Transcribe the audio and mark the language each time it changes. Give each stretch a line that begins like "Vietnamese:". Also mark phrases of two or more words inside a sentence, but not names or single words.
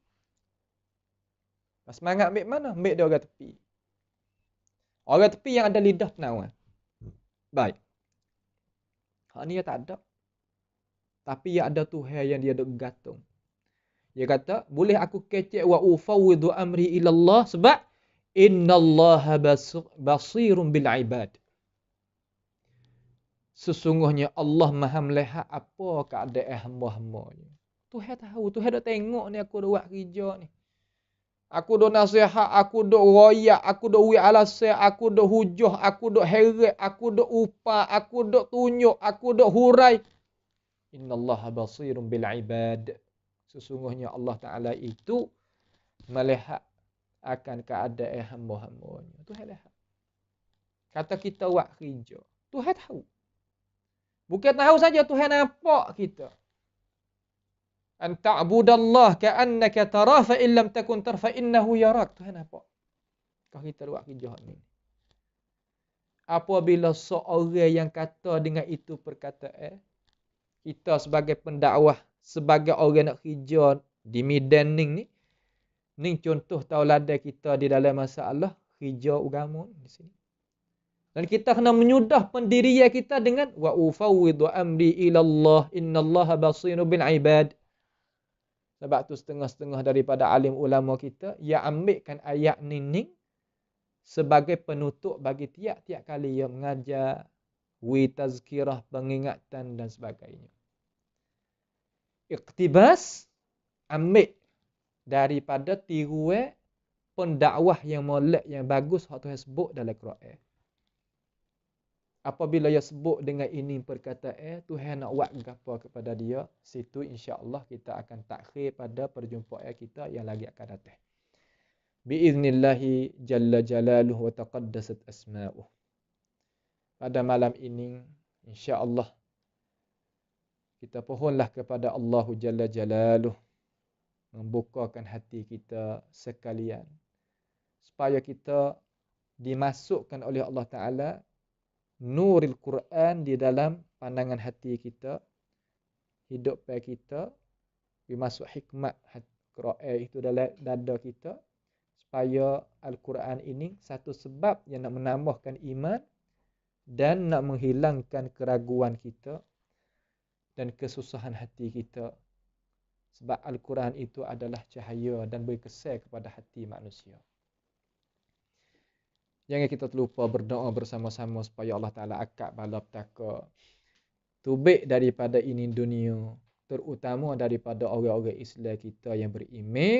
Malay: Semangat ambil mana? Ambil dia orang tepi. Orang tepi yang ada lidah penawar. Baik. Hak ni dia tak ada. Tapi dia ada Tuhan yang dia duk gantung. Dia kata, boleh aku kecek
Arabic: وأفوض أمري إلى الله
Malay: sebab
Arabic: إن الله بصير بالعباد.
Malay: Sesungguhnya Allah Maha melihat apa keadaan hamba-hambanya. Tuhan tahu, Tuhan dah tengok ni aku dah buat kerja ni. Aku dah nasihat, aku dah royak, aku dah wi alasan, aku dah hujah, aku dah heret, aku dah upah, aku dah tunjuk, aku dah hurai.
Arabic: إن الله بصير بالعباد.
Malay: Sesungguhnya Allah Ta'ala itu melihat akan keadaan hamba-hambanya. Tuhan lihat. Kata kita buat kerja. Tuhan tahu. Bukan tahu saja Tuhan nampak kita.
Arabic: أن تعبد الله كأنك تراه فإن لم تكن تراه فإنه يراك.
Malay: Tuhan nampak. Kalau kita buat kerja ni. Apabila seorang yang kata dengan itu perkataan, kita sebagai pendakwah, sebagai orang nak kerja di medan ni contoh tauladan kita di dalam masalah kerja agama di sini. Dan kita kena menyudah pendirian kita dengan
Arabic: وأفوض أمري إلى الله إن الله بصير بالعباد.
Malay: Sebab tu setengah-setengah daripada alim ulama kita yang ambilkan ayat ni sebagai penutup bagi tiap-tiap kali yang mengajar, wi tazkirah, pengingatan dan sebagainya. Iqtibas ambil daripada tiruan pendakwah yang molek yang bagus hak Tuhan sebut dalam Quran. Apabila ia sebut dengan ini perkataan, Tuhan nak buat apa kepada dia, situ insya-Allah kita akan takhir pada perjumpaan kita yang lagi akan datang.
Arabic: بإذن الله جل جلاله وتقدست أسماؤه.
Malay: Pada malam ini insya-Allah kita pohonlah kepada Allah
Arabic: جل جلاله
Malay: membukakan hati kita sekalian supaya kita dimasukkan oleh Allah Ta'ala
Arabic: نور القرآن
Malay: di dalam pandangan hati kita, hidup kita, dimasuk hikmat Quran itu dalam dada kita, supaya Al-Quran ini satu sebab yang nak menambahkan iman dan nak menghilangkan keraguan kita dan kesusahan hati kita. Sebab Al-Quran itu adalah cahaya dan beri kesan kepada hati manusia. Jangan kita terlupa berdoa bersama-sama supaya Allah Ta'ala akad bala petaka tubik daripada ini dunia, terutama daripada orang-orang Islam kita yang beriman.